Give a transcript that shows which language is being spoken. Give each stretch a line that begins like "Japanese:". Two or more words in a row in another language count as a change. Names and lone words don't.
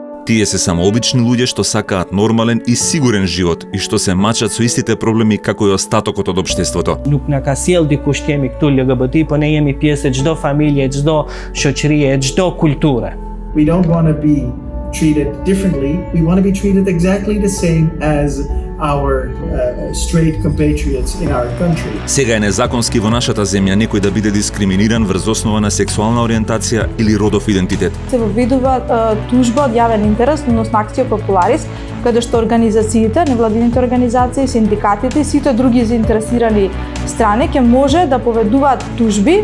Macedonian: Тие се само обични луѓе што сакаат нормален и сигурен живот и што се мачат со истите проблеми како и остатокот од општеството.
Albanian: Nuk na ka sjell dikush kemi këtu LGBT, po ne jemi pjesë e çdo familje, çdo shoqërie, çdo kulture.
English: We don't want to be treated differently. We want to be treated exactly the same as our straight compatriots in our country.
Macedonian: Сега е незаконски во нашата земја некој да биде дискриминиран врз основа на сексуална ориентација или родов идентитет. Се вовидува тужба од јавен интерес, односно акција популарис, каде што организациите, невладините организации, синдикатите и сите други заинтересирани страни ќе може да поведуваат тужби.